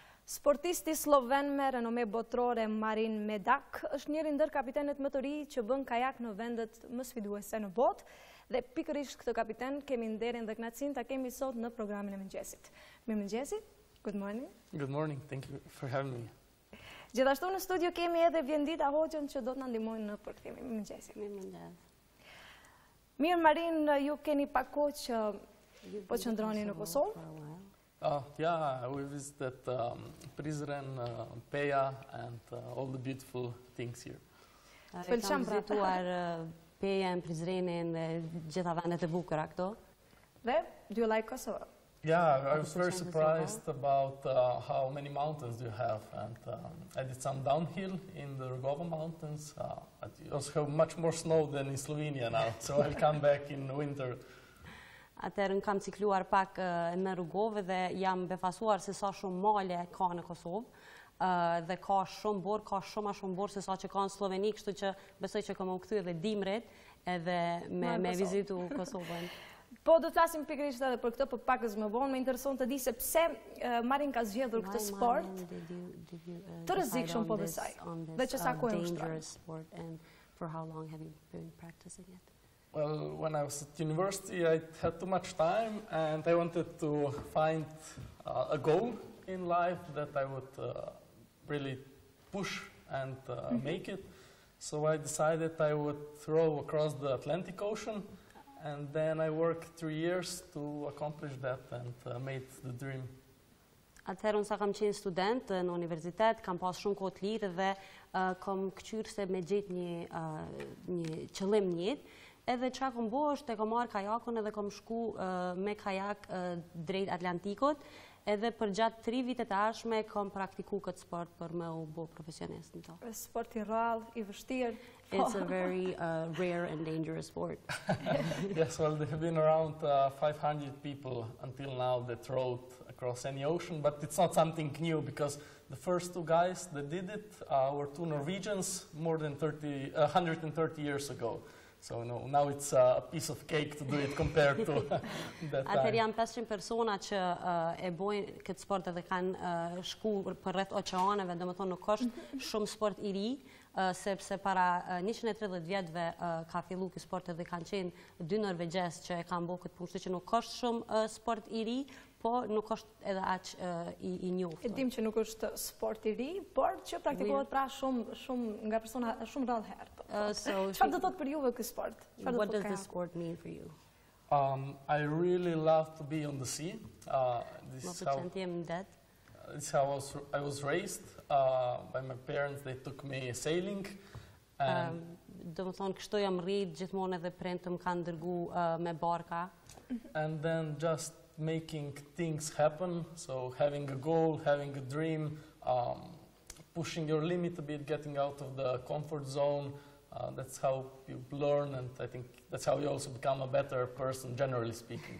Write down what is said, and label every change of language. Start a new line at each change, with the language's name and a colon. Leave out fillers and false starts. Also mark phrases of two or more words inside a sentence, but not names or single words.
Albanian: Sportisti sloven me renome botërore Marin Medak është njëri ndër kapitenët më të ri që bën kajak në vendet më sfiduese në botë dhe pikërisht këtë kapiten kemi nderin dhe kënaqësinë ta kemi sot në programin e Mëngjesit. Mëngjesit.
English: Good morning. Good morning. Thank you for having me.
Albanian: Gjithashtu në studio kemi edhe Vjendita Hoxhën që do të na ndihmojnë në përkthimin. Mëngjesit. Mirë Marin, ju keni pak kohë që po qëndroni në Kosovë?
English: Yeah, we visited Prizren, Peja, and all the beautiful things here.
Albanian: Kam vizituar Pejen, Prizrenin dhe gjitha vendet e bukura këto.
English: Dhe, do you like Kosovo? Yeah, I was very surprised about how many mountains do you have, and I did some downhill in the Rogova mountains. You also have much more snow than in Slovenia now, so I'll come back in winter.
Albanian: Atëherë kam cikluar pak në Rugove dhe jam befasuar se sa shumë male ka në Kosovë dhe ka shumë borë, ka shumë a shumë borë se sa që ka në Sloveni, kështu që besoj që kam u kthy edhe dimrit edhe me vizitu Kosovën. Po do të flasim pikërisht edhe për këtë, për pakës më vonë, më intereson të di se pse Marin ka zgjedhur këtë sport të rrezikshëm po besoj. Dhe që sa kohë ushtron.
English: Well, when I was at university, I had too much time, and I wanted to find a goal in life that I would really push and make it. So I decided I would row across the Atlantic Ocean, and then I worked 3 years to accomplish that and made the dream.
Albanian: Atëherë unë sa kam qenë student në universitet, kam pas shumë kohë të lirë dhe kam kqyrë se me gjetë një qëllim në jetë. Edhe që kam bo është e kam marrë kajakun edhe kam shku me kajak drejt Atlantikut, edhe për gjatë 3 vitet e ardhshme kam praktiku këtë sport për me u bo profesionist në to. Sport i rrallë, i vështirë.
English: It's a very rare and dangerous sport. Yes, well, there have been around 500 people until now that rowed across any ocean, but it's not something new because the first 2 guys that did it were 2 Norwegians more than 130 years ago. So now it's a piece of cake to do it compared to that time.
Albanian: Atëherë janë 500 persona që e bojnë këtë sport edhe kanë shku për rreth oqeaneve, domethënë nuk është shumë sport i ri, sepse para 130 vjetëve ka fillu ky sport edhe kanë qenë 2 norvegjes që e kanë bërë këtë punë, që nuk është shumë sport i ri, po nuk është edhe aq i njohur. E dim që nuk është sport i ri, por që praktikohet pra shumë nga persona shumë rrallë herë. Çfarë do të thotë për juve ky sport?
English: What does this sport mean for you? I really love to be on the sea. This is how I was raised by my parents. They took me sailing.
Albanian: Do të thonë kështu jam rrit gjithmonë edhe prindët më kanë dërgu me barka.
English: And then just making things happen, so having a goal, having a dream, pushing your limit a bit, getting out of the comfort zone. That's how you learn, and I think that's how you also become a better person, generally speaking.